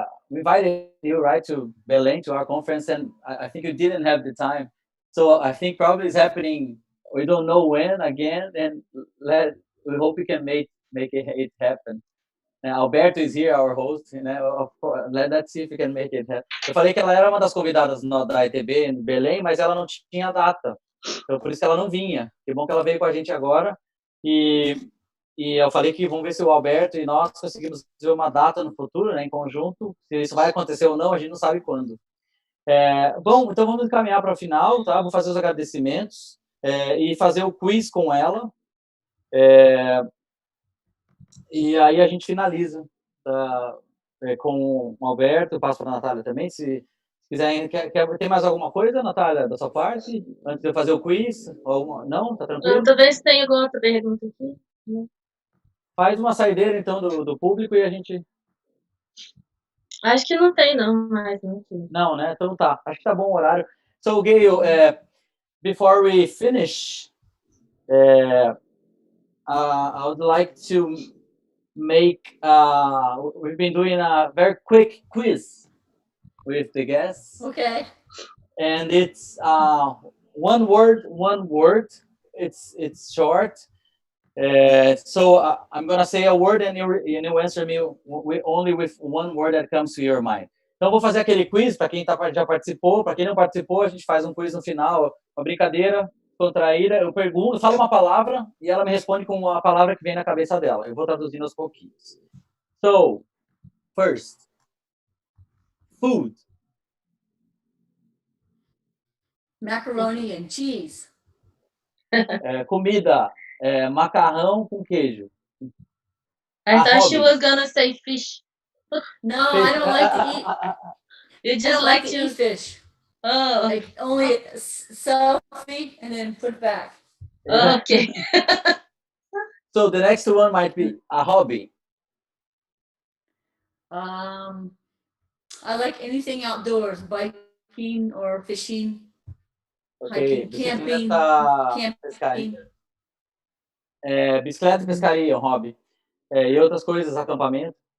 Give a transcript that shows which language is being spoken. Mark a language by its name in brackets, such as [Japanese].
[English] We invited you, right, to Belém, to our conference, and I think you didn't have the time. So I think probably it's happening. We don't know when again, and we hope we can make it happen. Alberto is here, our host. Of course, let's see if we can make it happen. [Portuguese] Eu falei que ela era uma das convidadas da ETB em Belém, mas ela não tinha data. Então, por isso que ela não vinha. Que bom que ela veio com a gente agora. E eu falei que vamos ver se o Alberto e nós conseguimos fazer uma data no futuro, né, em conjunto. Se isso vai acontecer ou não, a gente não sabe quando. Bom, então vamos encaminhar para o final, tá? Vou fazer os agradecimentos e fazer o quiz com ela. E aí a gente finaliza com o Alberto, eu passo para a Natália também. Se quiser, tem mais alguma coisa, Natália, da sua parte? Antes de eu fazer o quiz? Não? Tá tranquilo? Eu tô vendo se tem alguma outra pergunta aqui. Faz uma saideira, então, do público e a gente... Acho que não tem, não, mas não tem. Não, né? Então tá. Acho que tá bom o horário. [English] So, Gail, before we finish, I would like to make... we've been doing a very quick quiz with the guests. Okay. And it's one word. It's short. So I'm gonna say a word and you answer me only with one word that comes to your mind. [Portuguese] Então vou fazer aquele quiz para quem já participou, para quem não participou a gente faz um quiz no final, uma brincadeira contraída. Eu pergunto, falo uma palavra e ela me responde com a palavra que vem na cabeça dela. Eu vou traduzindo aos pouquinhos. [English] So, first, food. Macaroni and cheese. [Portuguese] Comida, macarrão com queijo. [English] I thought she was gonna say fish. No, I don't like to eat. You I just don't like to eat fish. Oh, Like only selfie and then put back. okay. So the next one might be a hobby. I like anything outdoors, biking or fishing, Okay. hiking, camping. [Portuguese] Pescaria. Bicicleta e pescaria é um hobby. E outras coisas, acampamento.